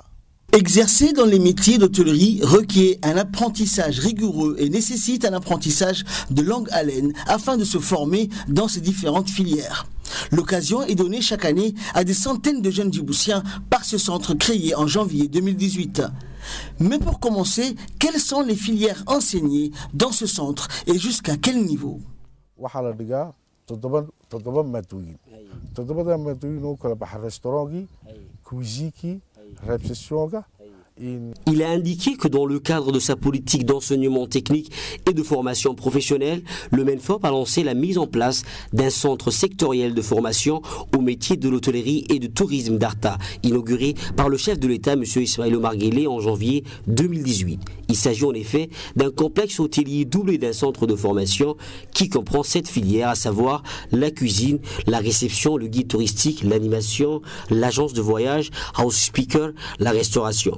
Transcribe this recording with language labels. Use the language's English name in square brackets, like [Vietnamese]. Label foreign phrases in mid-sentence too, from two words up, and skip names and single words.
[French] Exercer dans les métiers d'hôtellerie requiert un apprentissage rigoureux et nécessite un apprentissage de longue haleine afin de se former dans ces différentes filières. L'occasion est donnée chaque année à des centaines de jeunes djiboutiens par ce centre créé en janvier 2018. Mais pour commencer, quelles sont les filières enseignées dans ce centre et jusqu'à quel niveau? [Somali] todobada maadooyin oo kala baxa restaurantgii, cuisinekii, réceptionga. [French] Il a indiqué que dans le cadre de sa politique d'enseignement technique et de formation professionnelle, le MENFOP a lancé la mise en place d'un centre sectoriel de formation au métier de l'hôtellerie et du tourisme d'Arta, inauguré par le chef de l'État, M. Ismaël Omar Guelleh, en janvier 2018. Il s'agit en effet d'un complexe hôtelier doublé d'un centre de formation qui comprend 7 filières, à savoir la cuisine, la réception, le guide touristique, l'animation, l'agence de voyage, [English] house speaker, [French] la restauration.